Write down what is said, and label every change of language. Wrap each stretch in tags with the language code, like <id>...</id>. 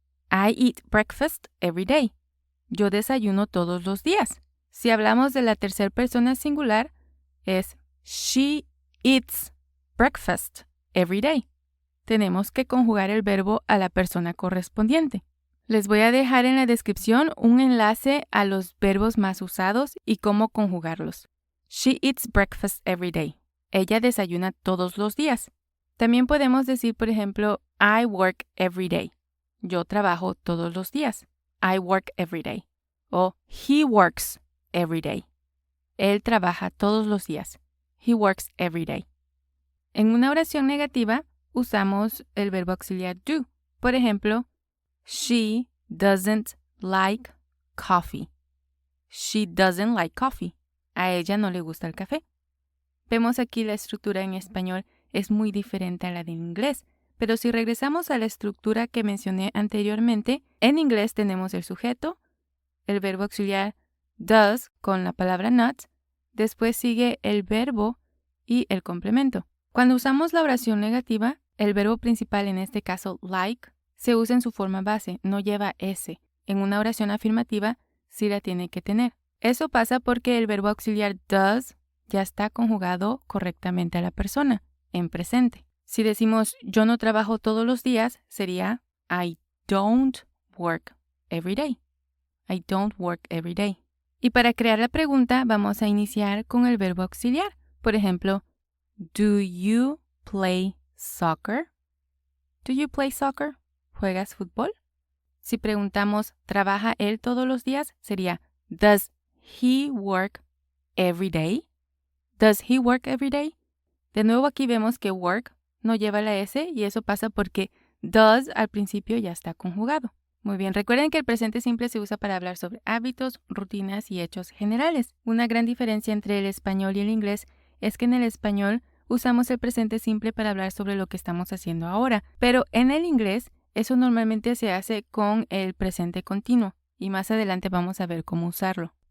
<en>I eat breakfast every day.</en> <es>Yo desayuno todos los días. Si hablamos de la tercera persona singular, es</es> <en>she eats breakfast every day.</en> <es>Tenemos que conjugar el verbo a la persona correspondiente. Les voy a dejar en la descripción un enlace a los verbos más usados y cómo conjugarlos.</es> <en>She eats breakfast every day.</en> <es>Ella desayuna todos los días. También podemos decir, por ejemplo,</es> <en>I work every day.</en> <es>Yo trabajo todos los días.</es> <en>I work every day.</en> <es>O</es> <en>he works every day.</en> <es>Él trabaja todos los días.</es> <en>He works every day.</en> <es>En una oración negativa usamos el verbo auxiliar do. Por ejemplo,</es> <en>she doesn't like coffee. She doesn't like coffee.</en> <es>A ella no le gusta el café. Vemos aquí la estructura en español es muy diferente a la del inglés. Pero si regresamos a la estructura que mencioné anteriormente, en inglés tenemos el sujeto, el verbo auxiliar does con la palabra not, después sigue el verbo y el complemento. Cuando usamos la oración negativa, el verbo principal, en este caso like, se usa en su forma base, no lleva S. En una oración afirmativa sí la tiene que tener. Eso pasa porque el verbo auxiliar does ya está conjugado correctamente a la persona, en presente. Si decimos yo no trabajo todos los días, sería</es> <en>I don't work every day. I don't work every day.</en> <es>Y para crear la pregunta vamos a iniciar con el verbo auxiliar. Por ejemplo,</es> <en>do you play soccer? Do you play soccer?</en> <es>¿Juegas fútbol? Si preguntamos ¿trabaja él todos los días? Sería</es> <en>does he work every day? Does he work every day?</en> <es>De nuevo aquí vemos que work no lleva la S y eso pasa porque does al principio ya está conjugado. Muy bien, recuerden que el presente simple se usa para hablar sobre hábitos, rutinas y hechos generales. Una gran diferencia entre el español y el inglés es que en el español usamos el presente simple para hablar sobre lo que estamos haciendo ahora, pero en el inglés eso normalmente se hace con el presente continuo y más adelante vamos a ver cómo usarlo.</es>